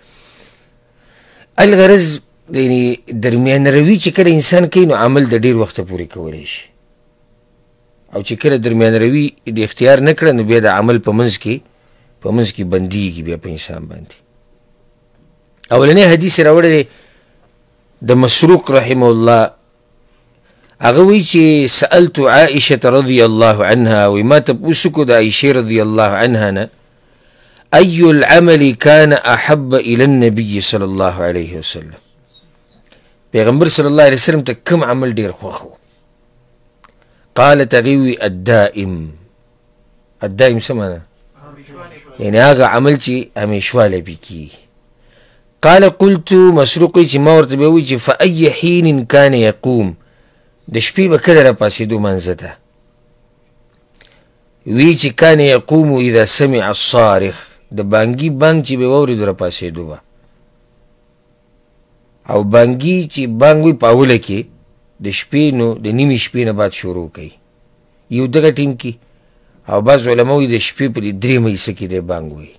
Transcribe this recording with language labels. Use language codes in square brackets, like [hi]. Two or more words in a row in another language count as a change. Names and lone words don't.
[ps] الغرض یعنې درمیان روي چې کله انسان کوي نو عمل د ډېر وخته پورې کولی شي، او چې کله درمیان روي د اختیار نه کړه نو بیا د عمل په منځ کې بندېږي بیا په انسان باندې. اولنی حدیث راوړی دی د مسروق [ar] رحمه الله. [ps] هغه وایي چې [ar] سألت عائشه رضی الله عنها، [ps] وایي ما تپوس وکړو د عایشې [ar] رضی الله عنها [ps] نه [ar] أي العمل كان أحب إلى النبي صلى الله عليه وسلم. [ps] پیغمبر [ar] صلی الله علیه وسلم [ps] ته کوم عمل ډېر خوښ و؟ قالت هغې وی الدائم څه معنی؟ یعنې هغه عمل چې همیشوالی پې کېږي. [ar] قال قلت [ps] مسروق وایي چې ما ورته بیا وایي چې [ar] فأي حین کان یقوم، [ps] د شپې به کله راپاڅېدو مانځه ته؟ وی چې [ar] کان یقوم اذا سمع الصارخ، [ps] د بانګي بانګ چې به واورېدو راپاڅېدو به. او بانګي چې بانګ وي په اوله کې د شپې نو د نیمې شپې نه بعد شروع کوي یو دغه ټیم کې، او بعض علما وایي د شپې په 3 حصه کې دی بانګ وي.